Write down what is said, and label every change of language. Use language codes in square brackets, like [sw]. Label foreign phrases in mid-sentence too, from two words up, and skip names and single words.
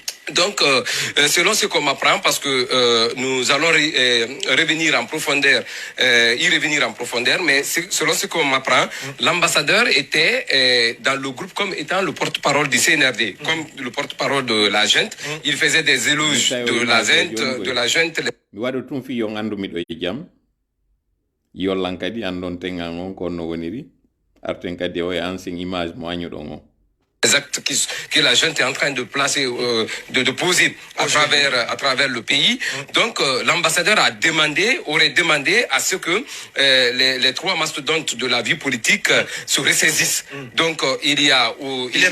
[fr] Donc, selon ce qu'on m'apprend, parce que nous allons revenir en profondeur, mais selon ce qu'on m'apprend, l'ambassadeur était dans le groupe comme étant le porte-parole du CNRD, comme le porte-parole de la junte. Il faisait des éloges de la junte. [ff] Waɗo tum fi yo andu miɗo e jam yollan kadi andon tengal on ko no woniri arten kadi o e [fr] ancien image [ff] mo añuɗon on. [fr] Les actes que la junte est en train de placer, de poser à travers le pays. Donc, l'ambassadeur aurait demandé à ce que les trois mastodontes de la vie politique se ressaisissent. Donc, il est